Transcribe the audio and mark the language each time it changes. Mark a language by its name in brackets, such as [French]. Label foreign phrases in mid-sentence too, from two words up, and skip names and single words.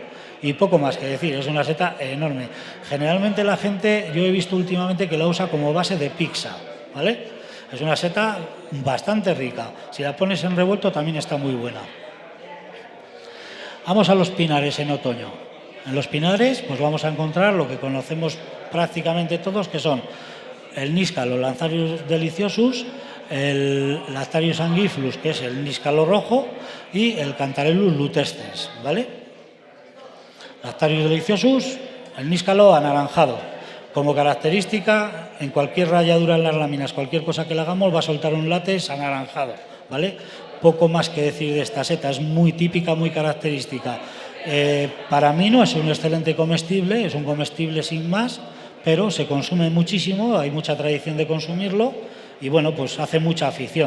[Spanish] Y poco más que decir, es una seta enorme. Generalmente la gente, yo he visto últimamente que la usa como base de pizza, ¿vale? Es una seta bastante rica. Si la pones en revuelto también está muy buena. Vamos a los pinares en otoño. En los pinares pues vamos a encontrar lo que conocemos prácticamente todos, que son el níscalo Lanzarius deliciosus, el Lactarius angiflus, que es el níscalo rojo, y el Cantarellus lutescens, ¿vale? Lactarius deliciosus, el níscalo anaranjado. Como característica, en cualquier ralladura en las láminas, cualquier cosa que le hagamos, va a soltar un látex anaranjado, ¿vale? Poco más que decir de esta seta, es muy típica, muy característica. Para mí no es un excelente comestible, es un comestible sin más, pero se consume muchísimo, hay mucha tradición de consumirlo y, bueno, pues hace mucha afición.